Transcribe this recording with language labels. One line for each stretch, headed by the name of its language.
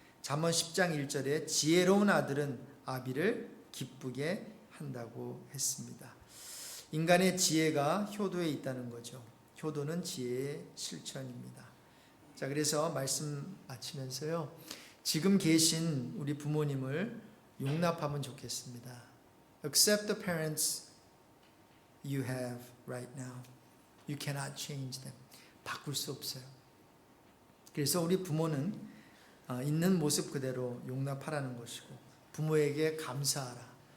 Korean: 잠언 10장 1절에 지혜로운 아들은 아비를 기쁘게 한다고 했습니다. 인간의 지혜가 효도에 있다는 거죠. 효도는 지혜의 실천입니다. 자, 그래서 말씀 마치면서요, 지금 계신 우리 부모님을 용납하면 좋겠습니다.
English: Accept the parents you have right now. You cannot change them.
Korean: 바꿀 수 없어요. 그래서 우리 부모는 있는 모습 그대로 용납하라는 것이고, 부모에게 감사하라.